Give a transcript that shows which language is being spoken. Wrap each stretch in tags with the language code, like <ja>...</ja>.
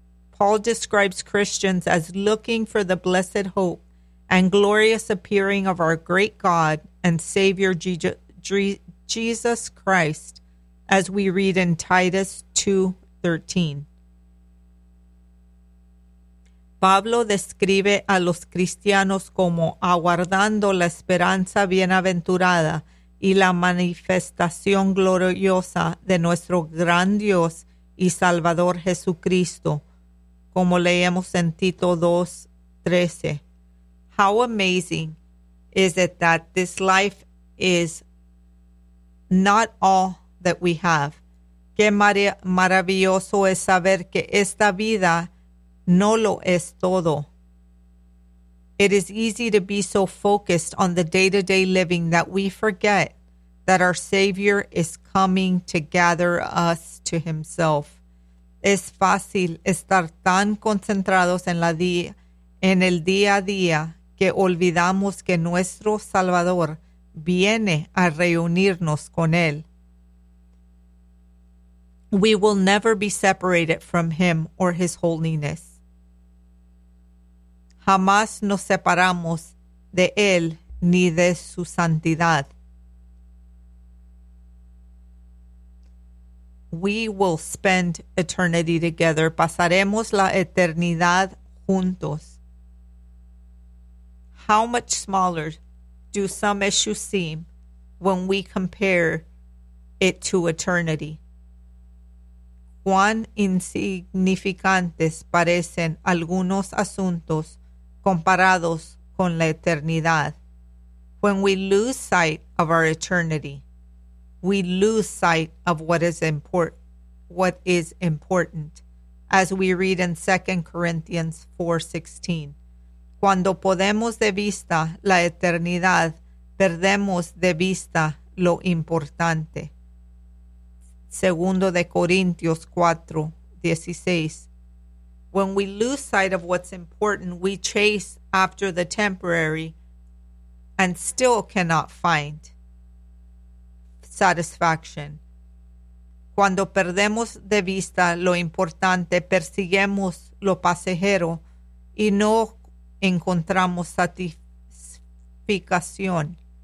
<en>Paul describes Christians as looking for the blessed hope and glorious appearing of our great God and Savior Jesus Christ, as we read in Titus 2:13.</en> <es>Pablo describe a los cristianos como aguardando la esperanza bienaventurada y la manifestación gloriosa de nuestro gran Dios y Salvador Jesucristo, como leemos en Tito 2:13.</es> <en>How amazing is it that this life is not all that we have?</en> <es>Qué maravilloso es saber que esta vida no lo es todo.</es> <en>It is easy to be so focused on the day-to-day living that we forget that our Savior is coming to gather us to Himself.</en> <es>Es fácil estar tan concentrados en el día a día que olvidamos que nuestro Salvador viene a reunirnos con Él.</es> <en>We will never be separated from Him or His holiness.</en> <es>Jamás nos separamos de Él ni de su santidad.</es> <en>We will spend eternity together.</en> <es>Pasaremos la eternidad juntos.</es> <en>How much smaller do some issues seem when we compare it to eternity?</en> <es>¿Cuán insignificantes parecen algunos asuntos comparados con la eternidad?</es> <en>When we lose sight of our eternity, we lose sight of what is important, as we read in 2 Corinthians 4:16.</en> <es>Cuando podemos de vista la eternidad, perdemos de vista lo importante.</es> <en>2 Corinthians 4:16. When we lose sight of what's important, we chase after the temporary and still cannot find satisfaction.</en> <es>Cuando perdemos de vista lo importante, persiguemos lo pasajero y no encontramos satisfacción.</es>